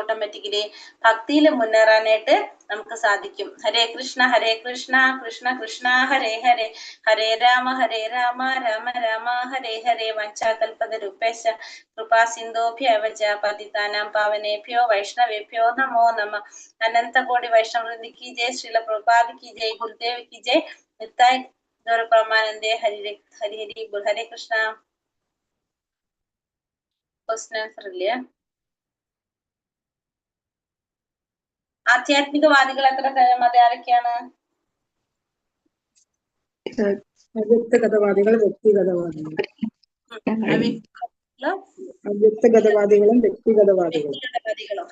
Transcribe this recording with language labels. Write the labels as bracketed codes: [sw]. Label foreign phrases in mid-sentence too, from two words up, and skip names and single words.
[ml] ഓട്ടോമാറ്റിക്കലി ഭക്തിയിൽ മുന്നേറാനായിട്ട് നമുക്ക് സാധിക്കും. [sa] ഹരേ കൃഷ്ണ കൃഷ്ണ കൃഷ്ണ ഹരേ ഹരേ, ഹരേ രാമ രാമ രാമ ഹരേ ഹരേ. വഞ്ചാകൽപതരുപേശ കൃപാ സിന്ധോഭ്യവച പതിതാനാം പാവനേഭ്യോ വൈഷ്ണവേഭ്യോ നമോ നമ. [hi] അനന്ത കോടി വൈഷ്ണവൃന്ദി की जय, श्रील प्रभुपाद की जय, गुरुदेव की जय, नित्याय गौर परमानंदे. हरि हरि बोल. हरे कृष्ण. [en] question answer ഇല്ലേ? [ml] ആധ്യാത്മികവാദികൾ എത്ര തരം? അത് ആരൊക്കെയാണ്? അവ്യക്തഗതവാദികൾ, വ്യക്തിഗതവാദികൾ. അവ്യക്തഗതവാദികളും വ്യക്തിഗതവാദികളും.